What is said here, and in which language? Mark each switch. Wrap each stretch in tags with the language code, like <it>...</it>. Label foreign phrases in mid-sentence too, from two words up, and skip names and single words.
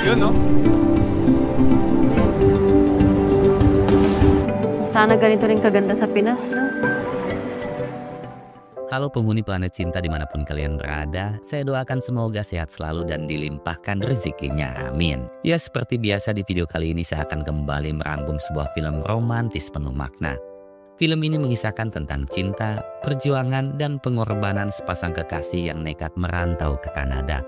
<tl>Yun, no? Sana ganito rin kaganda sa Pinas, no?</tl> <id>Halo penghuni planet cinta dimanapun kalian berada, saya doakan semoga sehat selalu dan dilimpahkan rezekinya, amin. Ya seperti biasa di video kali ini saya akan kembali merangkum sebuah film romantis penuh makna. Film ini mengisahkan tentang cinta, perjuangan, dan pengorbanan sepasang kekasih yang nekat merantau ke Kanada.</id>